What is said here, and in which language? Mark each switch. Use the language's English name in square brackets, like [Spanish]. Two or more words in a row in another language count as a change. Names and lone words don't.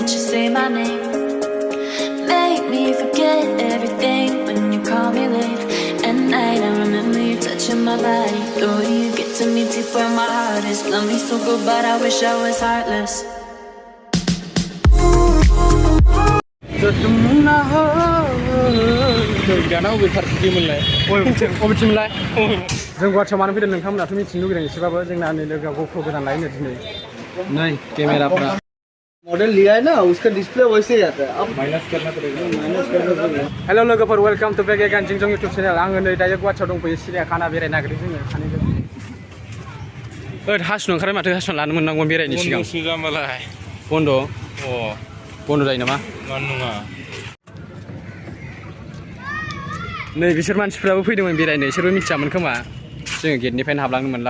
[English] say my name. Make me forget everything when you call me late at night. I remember you touching my body, the way you get to me deep where my heart is. Love me so good, but I wish I was heartless. [Bodo] जों गुवाहाटियाव मानो फैदों नोंथांमोनाथ' मिथिनो लुगैदों एसेबाबो जोंना नै लोगोआ गप्र गोदान लायनो दिनै नै केमेराफ्रा [Hindi] मॉडल लिया है ना उसका डिस्प्ले वैसे ही आता है अब माइनस करना पड़ेगा [Bodo] हेलो लोगोफोर [English] welcome to back again [Bodo] जिंग जंग इउटुब चेनेल आङो नै दायो गुवाहाटियाव दंफैयो सिरियाखाना बेरायनो नागिरदों जोङो सानैजों हासुनो ओंखारबाय माथो हासुनो लानो मोननांगौ बेरायनो सिगां बन्द' बन्द' जायो नामा मानो नङा नै बिसोर मानसिफ्राबो फैदोंमोन बेरायनो इसोरबो मिथियामोन खोमा जोङो गेटनिफ्रायनो हाबलांनो मोनला